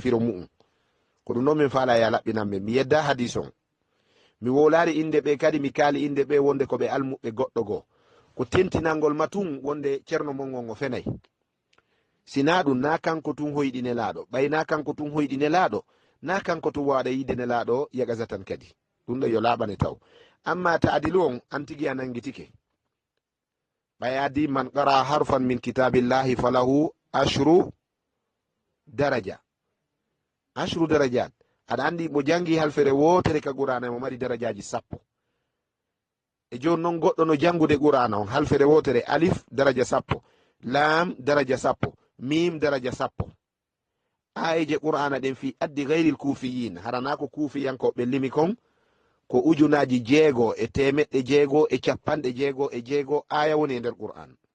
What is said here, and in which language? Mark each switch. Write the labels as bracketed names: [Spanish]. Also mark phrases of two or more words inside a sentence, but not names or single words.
[Fula] firo mu'um ko ɗum noon min faala ya laɓɓinanɓe mi yedda hadis on mi wolari inde ɓe kadi mi kaali inde ɓe wonde ko ɓe almuɓe goɗɗo goo ko tentinalngol matum wonde ceerno mon on o fenay sina ɗum na kanko tun hoyɗi nelaɗo ɓay na kanko tun hoyɗi nelaɗo na kanko tun waɗa yide nelaɗo yaqasa tan kadi ɗum ɗo yo laɓane taw amma taadilu on an tigui a nangitike ɓay adi [Arabic] من قرأ حرفا من كتاب الله فله عشر درجات [Fula] aɗa andi mo jangi halfere wotere ka qur'ana mo mari darajaji sappo e joni noon goɗɗo no jangude qur'ana on halfere wotere alif daraja sappo lam daraja sappo mim daraja sappo ayeje qur'ana ɗen [Arabic] في عد غير الكوفيين [Fula] harana ko kufiyankoɓe limi kon ko ujunaji 6 e temeɗɗe 6 e capanɗe 6 e 6 aya woni e nder qur'an